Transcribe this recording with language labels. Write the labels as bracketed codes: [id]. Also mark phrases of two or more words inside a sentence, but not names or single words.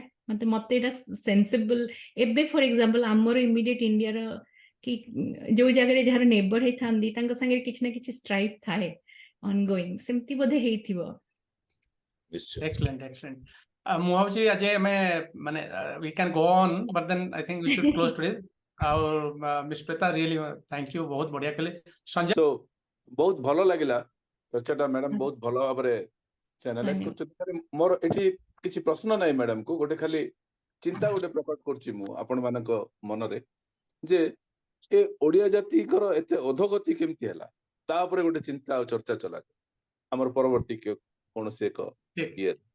[or] ମତେ ଏଇଟା ସେନ୍ସିବଲ। ଏବେ [en] for example [or] ଆମର ଇମିଡିଏଟ ଇଣ୍ଡିଆର କି ଯୋଉ ଜାଗାରେ ଯାହାର ନେବର ହେଇଥାନ୍ତି ତାଙ୍କ ସାଙ୍ଗରେ କିଛି ନା କିଛି ଷ୍ଟ୍ରାଇଫ ଥାଏ ଅନଗୋଇଂ, ସେମିତି ବୋଧେ ହେଇଥିବ। [en] Excellent, excellent. [or] ମୁଁ ଭାବୁଛି ଆଜି ଆମେ ମାନେ [en] we can go on, but then I think we should close today. [or] ଆଉ ମିସ୍ ପ୍ରେତା [en] really thank you, [or] ବହୁତ ବଢିଆ କଲେ। ସଞ୍ଜୟ, ସୋ ବହୁତ ଭଲ ଲାଗିଲା ଚର୍ଚ୍ଚାଟା ମ୍ୟାଡାମ, ବହୁତ ଭଲ ଭାବରେ ସେ ଆନାଲାଇଜ କରୁଛନ୍ତି। ମୋର ଏଠି କିଛି ପ୍ରଶ୍ନ ନାହିଁ ମ୍ୟାଡାମକୁ, ଗୋଟେ ଖାଲି ଚିନ୍ତା ଗୋଟେ ପ୍ରକଟ କରୁଛି ମୁଁ ଆପଣ ମାନଙ୍କ ମନରେ, ଯେ ଏ ଓଡିଆ ଜାତିଙ୍କର ଏତେ ଅଧୋଗତି କେମିତି ହେଲା, ତା ଉପରେ ଗୋଟେ ଚିନ୍ତା ଆଉ ଚର୍ଚ୍ଚା ଚଲା ଆମର ପରବର୍ତ୍ତୀ କୌଣସି ଏକ ଇଏ।